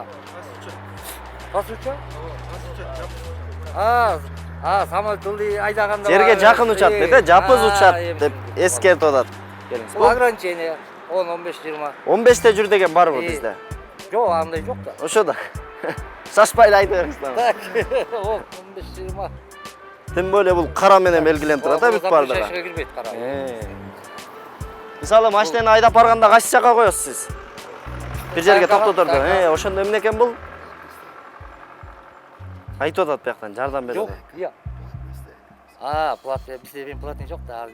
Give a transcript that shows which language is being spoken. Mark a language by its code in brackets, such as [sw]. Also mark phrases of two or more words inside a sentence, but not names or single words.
[ky] Пасуча? Самолет айдаганда Жерге жакын учат дейт, э? Жапыз учат деп эскертип атат. Келиңиз. Бул ограничение 10-15-20. 15те жүр деген барбы бизде? Жок, андай жок да. Ошо да. Шашпай эле айтып бериңиз. Так. 15-20. [ru] Тем более [ky] бул кара менен белгиленип турат, а бүт бардыгы. Запрещающийге кирбейт кара. Мисалы машинаны айдап барганда кайсы жака коесуз сиз? Бир жерге токтоторду. Ошондо эмне экен бул? Айтып атат бияктан жардам берет. Жок, иә. Плат, бизде платный жок да.